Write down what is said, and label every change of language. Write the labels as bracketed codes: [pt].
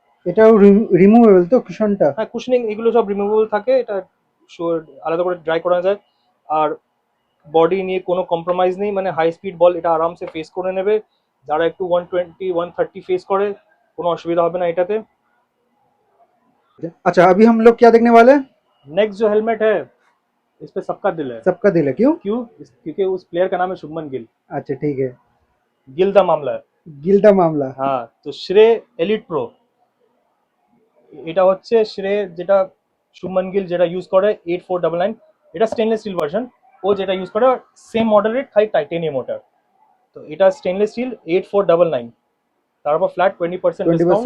[bn] এটাও রিমুভেবল তো কুশনটা? হ্যাঁ, কুশনিং এগুলো সব রিমুভেবল থাকে, এটা আলাদা করে ড্রাই করা যায়। আর বডি নিয়ে কোনো কম্প্রোমাইজ নেই, মানে হাই স্পিড বল এটা আরামসে ফেস করে নেবে। যারা একটু 120 130 [hi] फेस करे [bn] কোনো অসুবিধা হবে না এটাতে। [hi] अच्छा, अभी हम लोग क्या देखने वाले हैं? नेक्स्ट जो हेलमेट है इस पे सबका दिल है। सबका दिल है, क्यों? क्यों? क्योंकि उस प्लेयर का नाम है शुभमन गिल। अच्छा ठीक है। गिल दा मामला है। गिल्दा मामला। [bn] हाँ, तो श्रे এলিট প্রো, এটা হচ্ছে শ্রে যেটা শুভমন গিল যেটা ইউজ করে 8499, এটা স্টেনলেস স্টিল ভার্সন। ও যেটা ইউজ করে সেম মডেলের খালি টাইটেনিয়াম ওটা। তো এটা স্টেনলেস স্টিল 8499, তারপর ফ্ল্যাট 20% ডিসকাউন্ট।